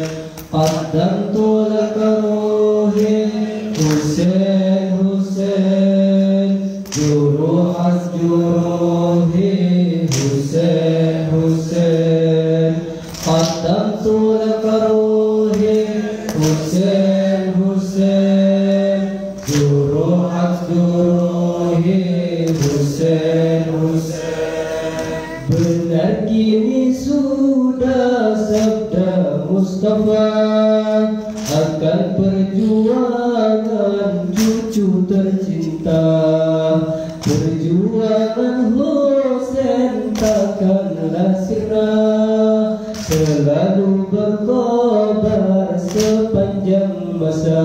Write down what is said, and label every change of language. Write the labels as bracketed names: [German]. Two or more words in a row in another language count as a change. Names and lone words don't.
[Arabic] قدمت لك روحي حسين حسين، جروحك جروحي حسين حسين. قدمت لك روحي حسين حسين، جروحك جروحي حسين حسين. [Indonesian] Benar kini sudah sabda Mustafa akan perjuangan cucu tercinta. Perjuangan Husain takkanlah sirna, selalu berkobar sepanjang masa.